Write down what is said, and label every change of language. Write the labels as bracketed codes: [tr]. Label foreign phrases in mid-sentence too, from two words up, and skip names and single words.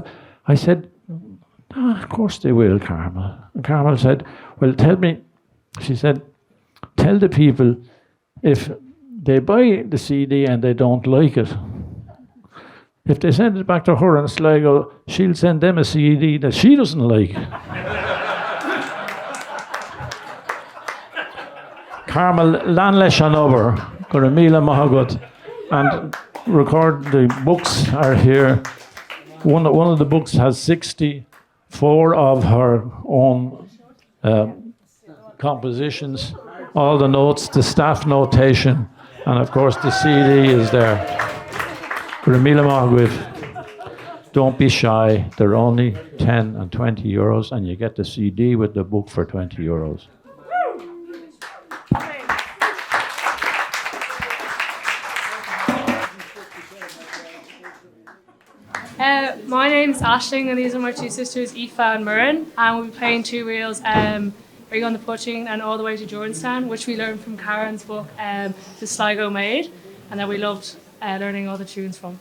[en] I said, of course they will, Carmel. And Carmel said, well, tell me, she said, tell the people if they buy the CD and they don't like it, if they send it back to her in Sligo, she'll send them a CD that she doesn't like. [ga] Carmel, Lanlesh an obair, go raibh míle maith agat. [en] And record, the books are here. One of the books has 64 of her own compositions, all the notes, the staff notation, and of course the CD is there. [ga] Go raibh míle maith agat. [en] Don't be shy. They're only 10 and 20 euros, and you get the CD with the book for 20 euros. My name's Aisling, and these are my two sisters, Aoife and Murren, and we'll be playing two reels, Bring on the Pushing and All the Way to Jordanstown, which we learned from Karen's book, The Sligo Maid, and that we loved learning all the tunes from.